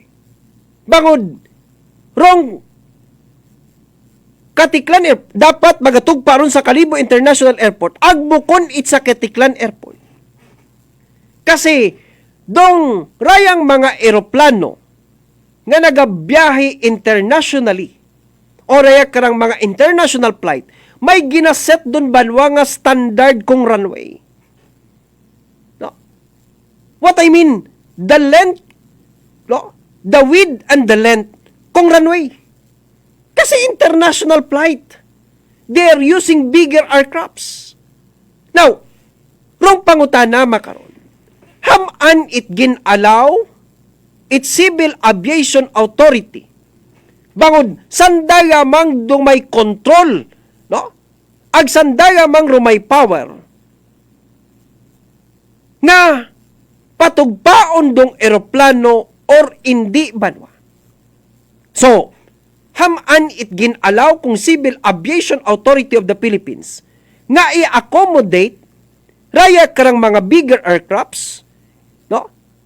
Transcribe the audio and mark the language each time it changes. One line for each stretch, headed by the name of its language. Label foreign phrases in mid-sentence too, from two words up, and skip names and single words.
Aklanon: Bangod, rong Katiklan Airport, dapat magatugpa ron sa Kalibo International Airport, agbukon it sa Katiklan Airport. Kasi, dong rayang mga eroplano nga nagabiyahe internationally o raya karang mga
English: international flight,
Aklanon: may ginaset doon banwa nga standard kong runway. No?
English: What I mean, the length, no? The width and the length kong runway. Kasi international flight, they are using bigger aircrafts.
Aklanon: Now, rong pangutana makaron, haman it gin-allow its Civil Aviation Authority. Bangod, sandaya mang dumay control, no? Ag sandaya mang rumay power nga patugpaon dong eroplano or hindi banwa. So, haman it gin-allow kung Civil Aviation Authority of the Philippines nga i-accommodate raya karang mga
English: bigger aircrafts,
Aklanon: no?